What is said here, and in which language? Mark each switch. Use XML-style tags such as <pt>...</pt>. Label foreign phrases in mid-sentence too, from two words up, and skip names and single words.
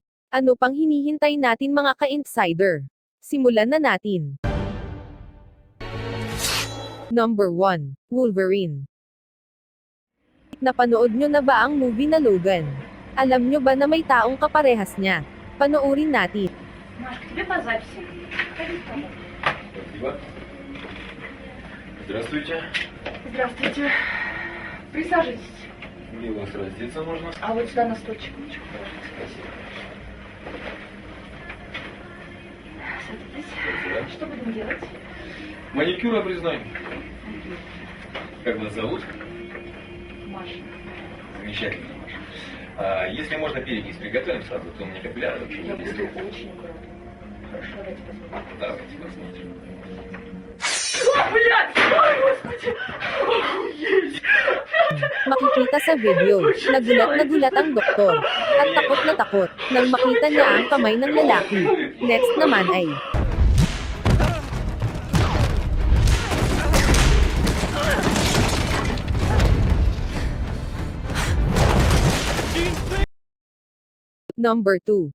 <tl>Ano pang hinihintay natin mga ka-insider? Simulan na natin. Number 1. Wolverine. Napanood nyo na ba ang movie na Logan? Alam nyo ba na may taong kaparehas niya? Panoorin natin.</tl> <ru>Машка, тебе по записи. Ходи с тобой. Спасибо. Здравствуйте. Здравствуйте. Присаживайтесь. Где у вас раздеться можно? А вот сюда на стульчик. Спасибо. Садитесь. Спасибо. Что будем делать? Маникюр обрезной. Как вас зовут? Маша. Замечательно, Маша. Если можно, перекись приготовим сразу, то у меня капилляры вообще Я не буду блестят. очень аккуратна. Хорошо. Давайте посмотрим. Давайте посмотрим. О, блядь! Ой, господи! Охуеть!</ru> <tl>Makikita sa video, nagulat na gulat ang doktor. At takot na takot, nang makita niya ang kamay ng lalaki. Next naman ay, Number 2.</tl>